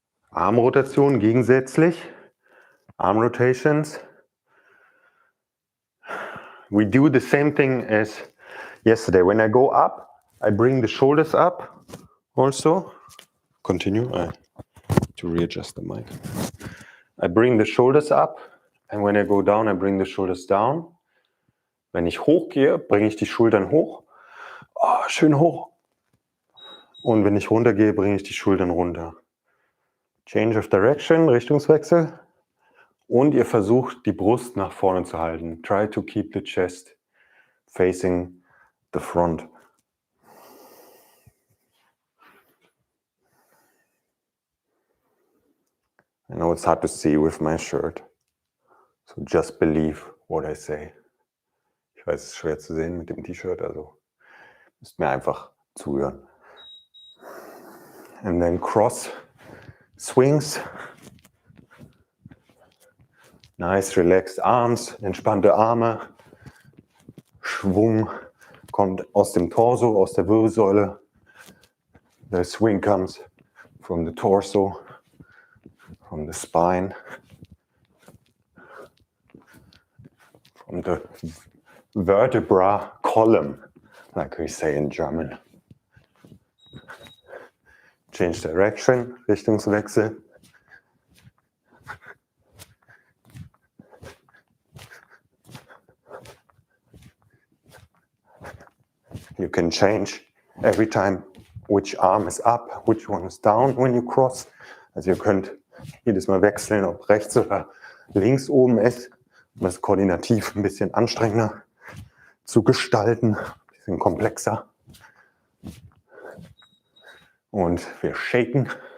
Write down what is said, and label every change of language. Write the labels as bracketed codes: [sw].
[de] Armrotation gegensätzlich. [en] Arm rotations. We do the same thing as yesterday. When I go up, I bring the shoulders up also. Continue. To readjust the mic. I bring the shoulders up, and when I go down, I bring the shoulders down. [de] Wenn ich hochgehe, bringe ich die Schultern hoch. Oh, schön hoch. Und wenn ich runtergehe, bringe ich die Schultern runter. [en] Change of Direction, [de] Richtungswechsel. Und ihr versucht, die Brust nach vorne zu halten. [en] Try to keep the chest facing the front. I know it's hard to see with my shirt. So just believe what I say. [de] Ich weiß, es ist schwer zu sehen mit dem T-Shirt, also müsst mir einfach zuhören. [en] And then cross swings. Nice, relaxed arms, [de] entspannte Arme. Schwung kommt aus dem Torso, aus der Wirbelsäule. [en] The swing comes from the torso, from the spine, from the vertebra column, like we say in German. Change direction, Richtungswechsel. You can change every time which arm is up, which one is down when you cross. [de] Also ihr könnt jedes Mal wechseln, ob rechts oder links oben ist, um das koordinativ ein bisschen anstrengender zu gestalten, ein bisschen komplexer. Und wir shaken.